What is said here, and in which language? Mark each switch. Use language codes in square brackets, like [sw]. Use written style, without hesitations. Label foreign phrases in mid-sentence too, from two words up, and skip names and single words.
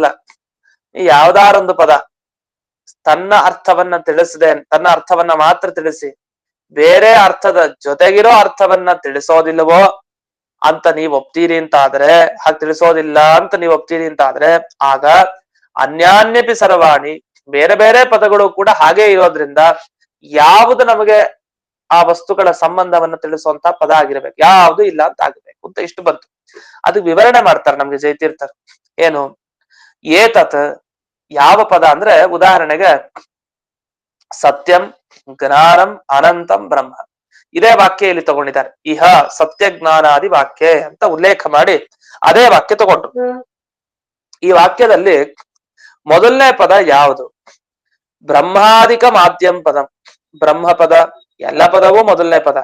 [kn] ಯಾವ್ದಾರೊಂದು ಪದ ತನ್ನ ಅರ್ಥವನ್ನ ತಿಳಿಸದೆ ತನ್ನ ಅರ್ಥವನ್ನ ಮಾತ್ರ ತಿಳಿಸಿ ಬೇರೆ ಅರ್ಥದ ಜೊತೆಗಿರೋ ಅರ್ಥವನ್ನ ತಿಳಿಸೋದಿಲ್ಲವೋ ಅಂತ ನೀವ್ ಒಪ್ತೀರಿ ಅಂತ ಆದ್ರೆ, ಹಾಗೆ ತಿಳಿಸೋದಿಲ್ಲ ಅಂತ ನೀವ್ ಒಪ್ತೀರಿ ಅಂತ ಆದ್ರೆ ಆಗ [sa] ಅನ್ಯಾನ್ಯಪಿ ಸರ್ವಾಣಿ [kn] ಬೇರೆ ಪದಗಳು ಕೂಡ ಹಾಗೆ ಇರೋದ್ರಿಂದ ಯಾವುದು ನಮಗೆ ಆ ವಸ್ತುಗಳ ಸಂಬಂಧವನ್ನ ತಿಳಿಸುವಂತ ಪದ ಆಗಿರ್ಬೇಕು, ಯಾವುದು ಇಲ್ಲ ಅಂತ ಆಗ್ಬೇಕು ಅಂತ ಇಷ್ಟು ಬಂತು. ಅದಕ್ಕೆ ವಿವರಣೆ ಮಾಡ್ತಾರೆ ನಮ್ಗೆ ಜೈತೀರ್ಥರು. ಏನು ಏತತ್ ಯಾವ ಪದ ಅಂದ್ರೆ, ಉದಾಹರಣೆಗೆ [sa] ಸತ್ಯಂ ಜ್ಞಾನಂ ಅನಂತಂ ಬ್ರಹ್ಮ, [kn] ಇದೇ ವಾಕ್ಯ ಇಲ್ಲಿ ತಗೊಂಡಿದ್ದಾರೆ. [sa] ಇಹ ಸತ್ಯ ಜ್ಞಾನಾದಿ ವಾಕ್ಯ [kn] ಅಂತ ಉಲ್ಲೇಖ ಮಾಡಿ ಅದೇ ವಾಕ್ಯ ತಗೊಂಡ್ರು. ಈ ವಾಕ್ಯದಲ್ಲಿ ಮೊದಲನೇ ಪದ ಯಾವುದು? ಬ್ರಹ್ಮಾದಿಕ ಮಾಧ್ಯಮ ಪದ. ಬ್ರಹ್ಮ ಪದ, ಎಲ್ಲ ಪದವೂ ಮೊದಲನೇ ಪದ.